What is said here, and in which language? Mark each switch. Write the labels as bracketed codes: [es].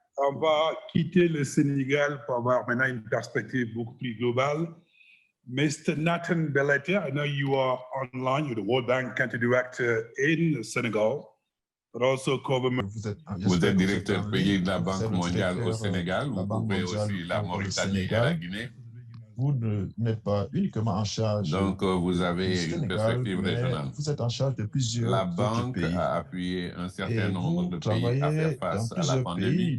[fr] On va quitter le Sénégal pour avoir maintenant une perspective beaucoup plus globale. [en] Mr. Nathan Belletti, I know you are online. You're the World Bank Country Director in Senegal, but also government. [fr] Vous êtes directeur pays de la Banque mondiale au Sénégal. Vous couvrez aussi la Mauritanie et la Guinée. Vous n'êtes pas uniquement en charge. Donc, vous avez Sénégal, une perspective régionale. Vous êtes en charge de plusieurs La Banque pays. a appuyé un certain nombre de pays à faire face à la pandémie.